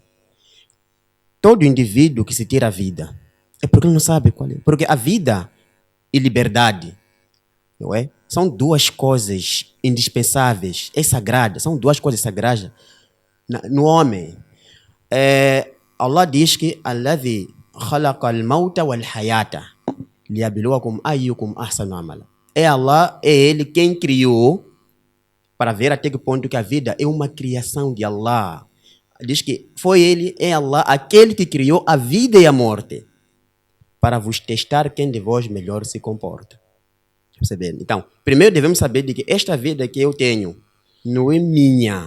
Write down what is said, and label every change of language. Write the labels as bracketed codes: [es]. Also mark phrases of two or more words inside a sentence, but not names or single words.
[pt] Todo indivíduo que se tira a vida é porque ele não sabe qual é. Porque a vida e liberdade, não é? São duas coisas indispensáveis, é sagrada, são duas coisas sagradas no homem. Allah diz que [ar] الذي خلق الموت والحياة ليبلوكم أيكم أحسن عملا. [pt] Allah, é Ele quem criou, para ver até que ponto que a vida é uma criação de Allah. Diz que foi Ele, é Allah, aquele que criou a vida e a morte, para vos testar quem de vós melhor se comporta. Percebendo? Então, primeiro devemos saber de que esta vida que eu tenho não é minha.